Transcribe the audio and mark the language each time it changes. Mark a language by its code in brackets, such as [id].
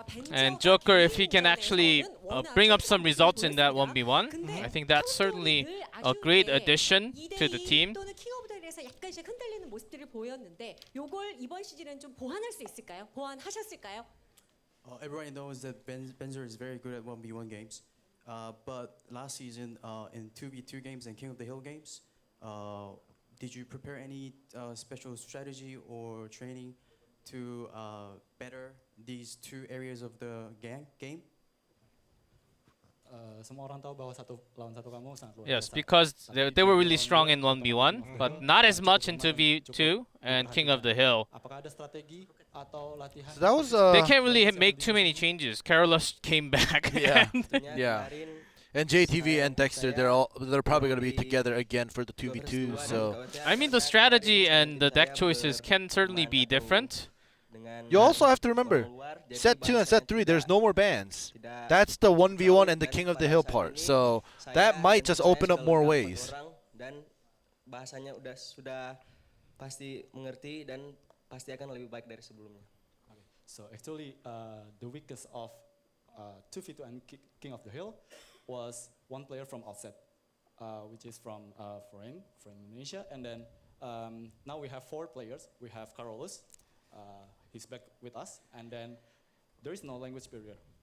[en] And Joker, if he can actually bring up some results in that 1v1, I think that's certainly a great addition to the team. [ko] 또는 킹오브더에서 약간씩 흔들리는 모습들을 보였는데 요걸 이번 시즌은 좀 보완할 수 있을까요? 보완하셨을까요? [en] Everybody knows that Benzer is very good at 1v1 games. But last season, in 2v2 games and King of the Hill games, did you prepare any special strategy or training to better these two areas of the game? [id] Semua orang tahu bahwa satu lawan satu kamu sangat luar [en] Yes, [id] biasa. [en] because they were really strong in 1v1, but not as much in 2v2 and King of the Hill. [id] Apakah ada strategi atau latihan? [en] So that was They can't really make too many changes. Carlos came back. Yeah. and- Yeah. And JTV and Dexter, they're probably going to be together again for the 2v2. So I mean, the strategy and the deck choices can certainly be different. you also have to remember, set 2 and set 3, there's no more bans. That's the 1v1 and the King of the Hill part. So that might just open up more ways. [id] Dan bahasanya sudah pasti mengerti dan pasti akan lebih baik dari sebelumnya. [en] So actually, the weakest of 2v2 and King of the Hill was one player from outset, which is from Indonesia, and then now we have 4 players. We have Carolus, he's back with us, and then there is no language barrier.